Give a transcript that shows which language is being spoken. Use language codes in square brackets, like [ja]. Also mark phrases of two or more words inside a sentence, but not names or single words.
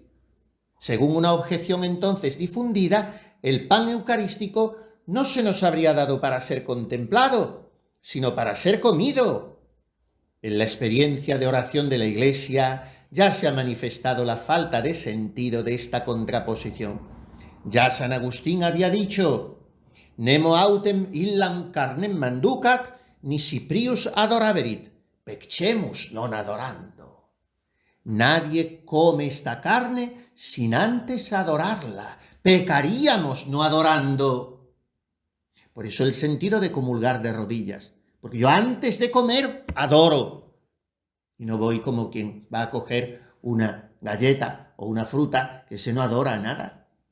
[es] Según una objeción entonces difundida, el pan eucarístico no se nos habría dado para ser contemplado, sino para ser comido. En la experiencia de oración de la Iglesia ya se ha manifestado la falta de sentido de esta contraposición. Ya San Agustín había dicho, [la] nemo autem illam carnem manducat, nisi prius adoraverit, peccemus non adorando. [es] Nadie come esta carne sin antes adorarla. Pecaríamos no adorando. Por eso el sentido de comulgar de rodillas. Porque yo antes de comer adoro. Y no voy como quien va a coger una galleta o una fruta, que ese no adora a nada.